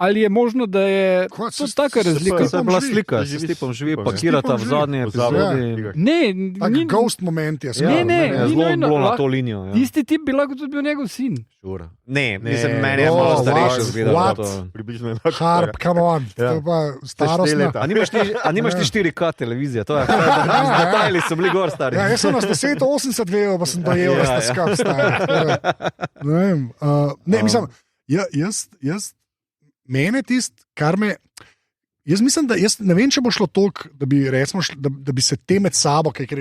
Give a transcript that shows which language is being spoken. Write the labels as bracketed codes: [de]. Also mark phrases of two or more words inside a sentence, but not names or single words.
[sl] Ali je možno, da je to taka razlika? To je bila slika, s Stipom živi, pakirata v zadnji epizodi. Ne, [en] ghost moment [sl] je. Zelo bilo na to linijo. Tisti tip bi lahko tudi bil njegov sin. Ne, mislim, meni je malo starejši zgledal. Približno enako. Harp, [en] come on, [sl] to je pa starostna. A nimaš ti 4K televizije, to je. Detajli so bili gor stari. Ja, jaz sem na 1080 gledal, pa sem dojel, da sta skap stari. Ne vem, mislim, jaz mene tist, kar me. Jaz mislim, da ne vem, če bo šlo toliko, da bi se te med sabo kaj kregali.